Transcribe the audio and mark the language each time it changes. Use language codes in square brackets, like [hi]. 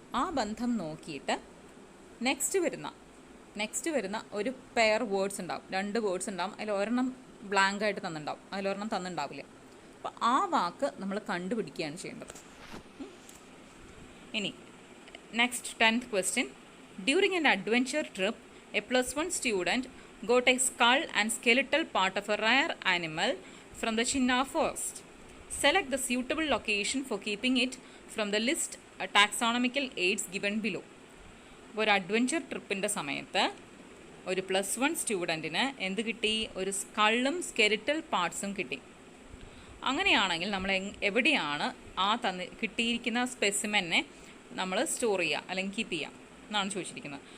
[ml] ആ ബന്ധം നോക്കിയിട്ട് നെക്സ്റ്റ് വരുന്ന ഒരു പെയർ വേർഡ്സ് ഉണ്ടാവും, 2 വേർഡ്സ് ഉണ്ടാവും. അതിൽ ഒരെണ്ണം ബ്ലാങ്ക് ആയിട്ട് തന്നിട്ടുണ്ടാവും, അതിലൊരെണ്ണം തന്നിട്ടുണ്ടാവില്ല. അപ്പോൾ ആ വാക്ക് നമ്മൾ കണ്ടുപിടിക്കുകയാണ് ചെയ്യേണ്ടത്. [en] ഇനി next 10th question. During an adventure trip, a +1 student got a skull and skeletal part of a rare animal from the Chinna forest. Select the suitable location for keeping it from the list taxonomical aids given below. [ml] ഒരു adventure ട്രിപ്പിൻ്റെ സമയത്ത് ഒരു +1 സ്റ്റുഡൻറ്റിന് എന്ത് കിട്ടി? ഒരു സ്കള്ളും skeletal പാർട്സും കിട്ടി. അങ്ങനെയാണെങ്കിൽ നമ്മൾ എവിടെയാണ് ആ കിട്ടിയിരിക്കുന്ന സ്പെസിമെനെ നമ്മൾ സ്റ്റോർ ചെയ്യുക അല്ലെങ്കിൽ കീപ്പ് ചെയ്യുക എന്നാണ് ചോദിച്ചിരിക്കുന്നത്.